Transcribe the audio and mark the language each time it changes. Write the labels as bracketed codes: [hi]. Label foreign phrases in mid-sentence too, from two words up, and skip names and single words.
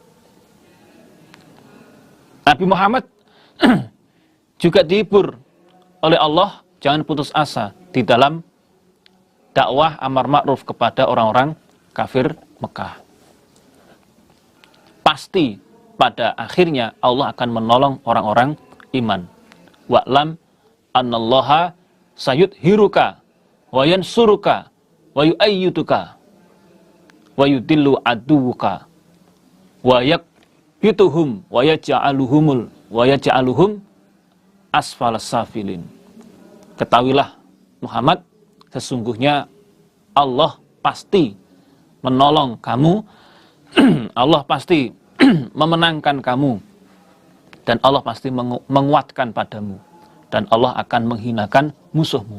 [id] Nabi Muhammad juga dihibur oleh Allah, jangan putus asa di dalam dakwah amar ma'ruf kepada orang-orang kafir Mekah. Pasti pada akhirnya Allah akan menolong orang-orang iman. [ar] واعلم أن الله سيظهرك وينصرك ويؤيدك ويذل عدوك ويكبتهم ويجعلهم أسفل السافلين. [id] Ketahuilah Muhammad, sesungguhnya Allah pasti menolong kamu, Allah pasti memenangkan kamu, dan Allah pasti menguatkan padamu, dan Allah akan menghinakan musuhmu.